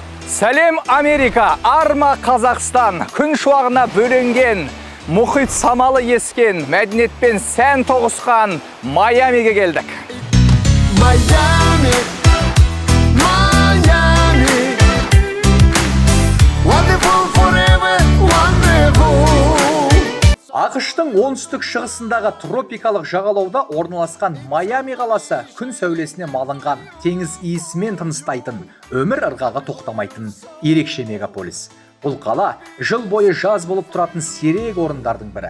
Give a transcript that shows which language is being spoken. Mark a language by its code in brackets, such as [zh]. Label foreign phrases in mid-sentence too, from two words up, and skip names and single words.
[kk] Сәлем Америка, арма Қазақстан, күн шуағына бөленген, мұхит самалы ескен, мәдениетпен сән тоғысқан Майамиге келдік. [en] Miami, Miami, wonderful forever, wonderful. [kk] ақш-тың оңтүстік шығысындағы тропикалық жағалауда орналасқан Майами қаласы күн сәулесіне малынған, теңіз иісімен тыныстайтын, өмір ырғағы тоқтамайтын ерекше мегаполис. Бұл қала жыл бойы жаз болып тұратын сирек орындардың бірі.